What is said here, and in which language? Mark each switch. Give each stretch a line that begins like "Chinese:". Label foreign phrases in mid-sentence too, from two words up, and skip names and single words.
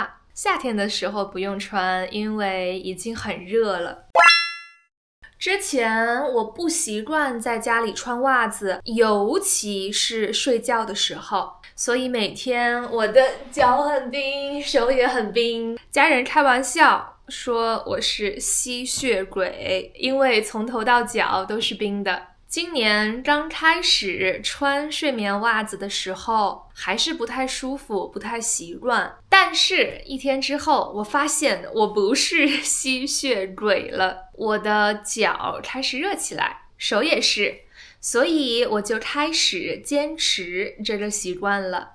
Chinese: 夏天的時候不用穿，因為已經很熱了。之前我不習慣在家裡穿襪子，尤其是睡覺的時候，所以每天我的腳很冰，手也很冰。家人開玩笑說我是吸血鬼，因為從頭到腳都是冰的。今年剛開始穿睡眠襪子的時候，還是不太舒服，不太習慣。但是一天之後，我發現我不是吸血鬼了，我的腳開始熱起來，手也是，所以我就開始堅持這個習慣了。